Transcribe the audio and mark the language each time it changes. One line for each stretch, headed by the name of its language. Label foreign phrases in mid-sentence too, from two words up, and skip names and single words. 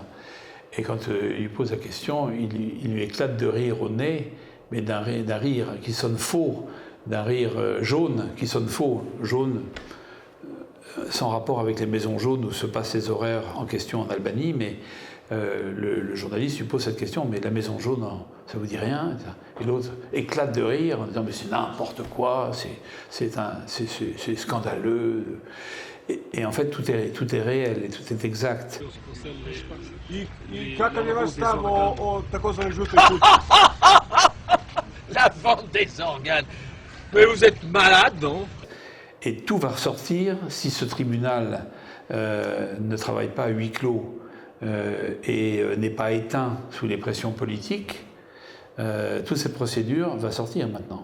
French: Et quand il lui pose la question, il lui éclate de rire au nez, mais d'un rire qui sonne faux, d'un rire jaune qui sonne faux, jaune sans rapport avec les maisons jaunes où se passent les horaires en question en Albanie, mais le journaliste lui pose cette question, mais la maison jaune, ça vous dit rien? Et l'autre éclate de rire en disant, mais c'est n'importe quoi, c'est scandaleux. Et en fait, tout est réel et tout est exact.
Serbian: I kakav je vaš stav o takozvanoj žutoj kući?
French: La vente des organes. Mais vous êtes malade, non? Et tout va ressortir si ce tribunal ne travaille pas à huis clos et n'est pas éteint sous les pressions politiques. Toute cette procédure va sortir maintenant.